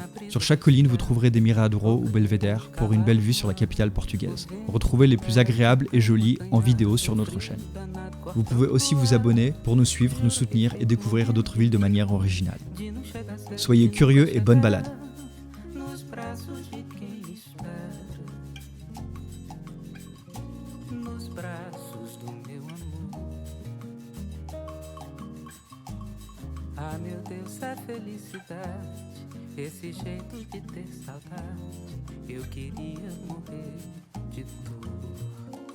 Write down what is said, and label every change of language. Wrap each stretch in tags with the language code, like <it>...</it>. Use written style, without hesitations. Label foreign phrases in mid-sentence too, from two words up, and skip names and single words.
<fr>Sur chaque colline, vous trouverez des miradouros ou belvédères pour une belle vue sur la capitale portugaise. Retrouvez les plus agréables et jolis en vidéo sur notre chaîne. Vous pouvez aussi vous abonner pour nous suivre, nous soutenir et découvrir d'autres villes de manière originale. Soyez curieux et bonne balade.</fr> <pt>Ah, meu Deus, a felicidade, esse jeito de ter saudade, eu queria morrer de dor.</pt>